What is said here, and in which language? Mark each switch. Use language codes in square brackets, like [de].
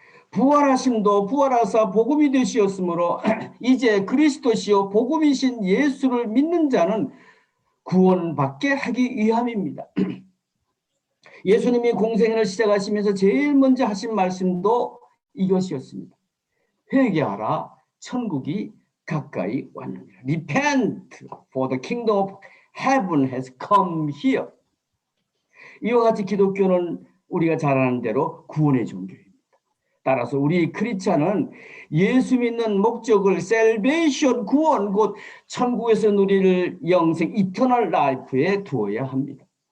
[ko] 부활하심도 부활하사 복음이 되시었으므로 이제 그리스도시요 복음이신 예수를 믿는 자는 구원받게 하기 위함입니다. 예수님이 공생애를 시작하시면서 제일 먼저 하신 말씀도 이것이었습니다. 회개하라, 천국이 가까이 왔느니라. [en] Repent, for the kingdom of heaven has come here. [ko] 이와 같이 기독교는 우리가 잘 아는 대로 구원의 종교입니다. 따라서 우리 크리스찬은 예수 믿는 목적을 salvation, 구원, 곧 천국에서 누릴 영생, eternal life에 두어야 합니다.